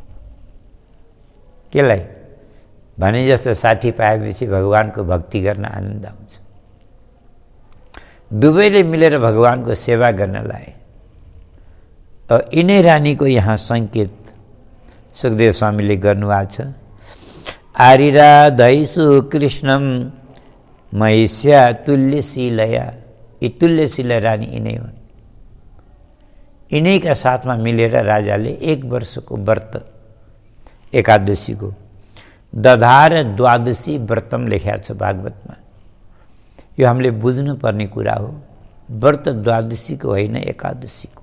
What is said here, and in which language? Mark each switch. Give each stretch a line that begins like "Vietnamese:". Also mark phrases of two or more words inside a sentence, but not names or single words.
Nepali: केलाई भने जस्तो साथी पाएपछि भगवानको भक्ति गर्न आनन्द आउँछ। दुवैले मिलेर भगवानको सेवा गर्न लाए। यिनै रानीको यहाँ सङ्केत सुखदेव स्वामीले गर्नुभएको छ।
Sanskrit: आरिराधैषु कृष्णम महिष्या तुल्यशीलया।
Nepali: यी तुल्यशीला रानी यिनै हुन्। यिनैका साथमा मिलेर राजाले 1 वर्षको व्रत एकादशीको
Sanskrit: दधार द्वादशी व्रतम
Nepali: लेख्या छ भागवतमा। यो हामीले बुझ्नुपर्ने कुरा हो। व्रत द्वादशीको होइन, एकादशीको।